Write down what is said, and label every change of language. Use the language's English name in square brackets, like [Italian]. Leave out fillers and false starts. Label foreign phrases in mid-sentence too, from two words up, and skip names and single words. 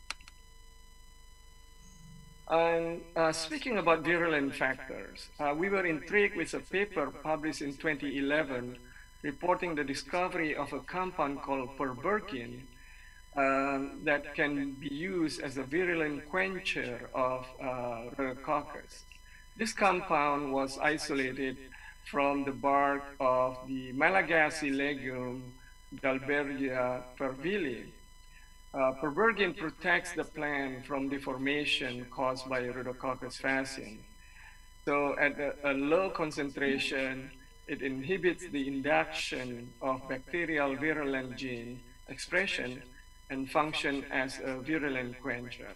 [English] And speaking about virulent factors, we were intrigued with a paper published in 2011 reporting the discovery of a compound called perbergin that can be used as a virulent quencher of Rhodococcus. This compound was isolated from the bark of the Malagasy legume Dalbergia pervili. Perbergin protects the plant from deformation caused by Rhodococcus faciens. So at a low concentration, it inhibits the induction of bacterial virulent gene expression and function as a virulent quencher.